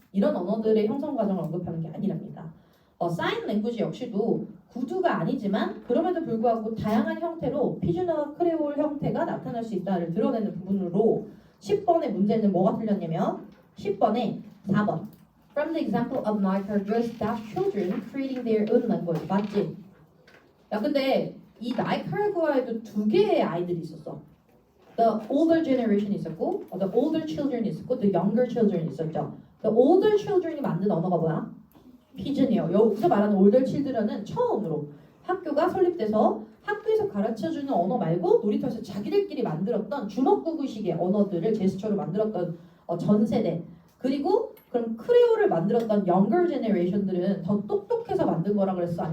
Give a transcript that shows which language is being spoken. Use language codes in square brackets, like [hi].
[ko] 이런 언어들의 형성 과정을 언급하는 게 아니랍니다. 사인 랭귀지 역시도 구두가 아니지만 그럼에도 불구하고 다양한 형태로 피지너와 크레올 형태가 나타날 수 있다를 드러내는 부분으로 10번의 문제는 뭐가 틀렸냐면 10번에 4번 [en] From the example of Nicaragua staff children creating their own language. [ko] 맞지? 야 근데 이 나이카라구아에도 두 개의 아이들이 있었어. [en] The older generation [ko] 있었고, [en] the older children 있었고, the younger children [ko] 있었죠. [en] The older children [ko] 이 만든 언어가 뭐야? 피전이에요. 여기서 말하는 older children은 처음으로 학교가 설립돼서 학교에서 가르쳐주는 언어 말고 놀이터에서 자기들끼리 만들었던 주먹구구식의 언어들을 제스처로 만들었던 전 세대. 그리고 그럼 크레올을 만들었던 younger generation들은 더 똑똑해서 만든 거라 그랬어?